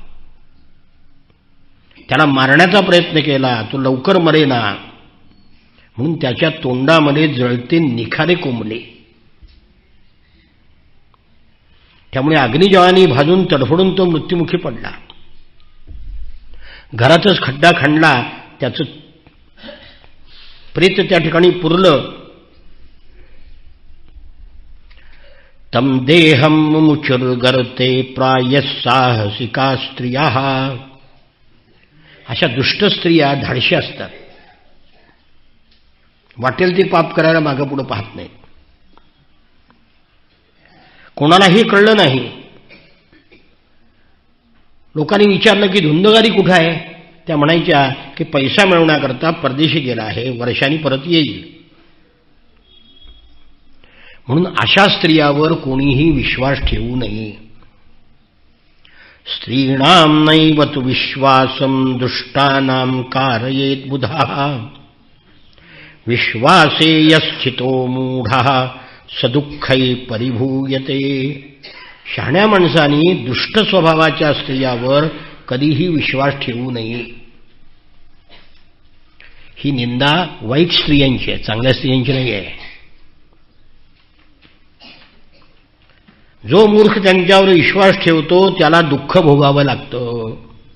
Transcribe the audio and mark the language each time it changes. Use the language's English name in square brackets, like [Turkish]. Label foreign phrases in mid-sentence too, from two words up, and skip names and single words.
[Marathi] त्याला मारण्याचा प्रयत्न केला, तो लवकर मरेना म्हणून त्याच्या तोंडामध्ये जळते निखारे कोंबले. त्यामुळे अग्निज्वाळाने भाजून तडफडून तो मृत्युमुखी पडला. घरातच खड्डा खणला, त्याचं प्रेत त्या ठिकाणी पुरलं. [Sanskrit] तम देहम मुचुर्गर्ते प्रायः साहसिका स्त्रियः [Marathi] अशा दुष्ट स्त्रिया धाडशी असतात, वाटेल ते पाप करायला मागं पुढं पाहत नाहीत. कोणालाही कळलं नाही. लोकांनी विचारलं की धुंदगारी कुठं आहे? त्या म्हणायच्या की पैसा मिळवण्याकरता परदेशी गेला आहे, वर्षांनी परत येईल. म्हणून अशा स्त्रियावर कोणीही विश्वास ठेवू नये. [Sanskrit] स्त्रीणां नैव तु विश्वासं दुष्टानां कारयेत् बुधाः विश्वासे यस्थितो मूढः सदुःखै परिभूयते. [Marathi] शहाण्या माणसांनी दुष्ट स्वभावाच्या स्त्रियावर कधीही विश्वास ठेवू नये. ही निंदा वाईट स्त्रियांची आहे, चांगल्या स्त्रियांची नाही आहे. जो मूर्ख त्यांच्यावर विश्वास ठेवतो त्याला दुःख भोगावं लागतं.